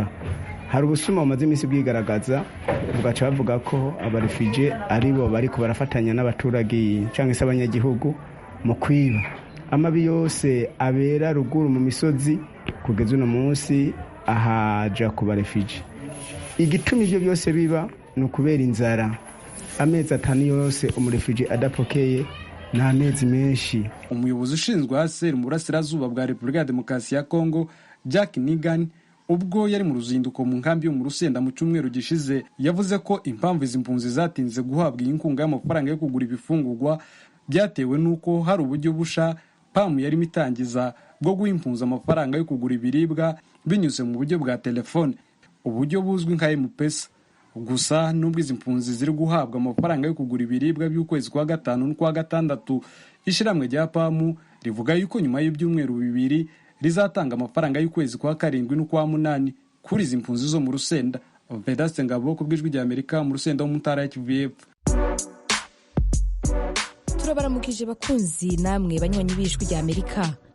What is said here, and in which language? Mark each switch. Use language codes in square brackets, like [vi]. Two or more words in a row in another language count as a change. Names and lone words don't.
[rn] Hari ubusuma bumaze iminsi bwigaragaza, bugaca bavuga ko abarefugee aribo bariko barafatanya n'abaturage cyangwa se abanyagihugu mu kwiba. Amabi yose abera ruguru mu misozi kugeza uno munsi ahaja ku barefugee. Igituma ibyo byose biba ni ukubera inzara. Amezi 5 yose umurefugee adapokeye ni amezi menshi. [rw] Umuyobozi ushinzwe ASER mu burasirazuba bwa Repubulika ya Demokarasi ya Kongo, Jack Nigan, ubwo yari mu ruzinduko mu nkambi yo mu Rusenda mu cyumweru gishize, yavuze ko impamvu izi mpunzi zatinze guhabwa iyi nkunga y'amafaranga yo kugura ibifungurwa byatewe n'uko hari uburyo busha PAM yari mitangiza bwo guha impunzi amafaranga yo kugura ibiribwa binyuze mu buryo bwa telefone, uburyo buzwi nka M-Pesa. Gusa nubwo izi mpunzi ziri guhabwa amafaranga yo kugura ibiribwa by'ukwezi kwa 5 n'ukwa 6, ishiramwe rya PAM rivuga yuko nyuma y'ibyumweru 2 rizatanga amafaranga y'ukwezi kwa 7 n'ukwa 8 kuri izi mpunzi zo mu Rusenda. Vedaste Ngabo ku bw'ijwi rya Amerika mu Rusenda mu ntara ya Kivu y'Epfo. Turabaramukije bakunzi namwe banywanyi b'ijwi rya Amerika.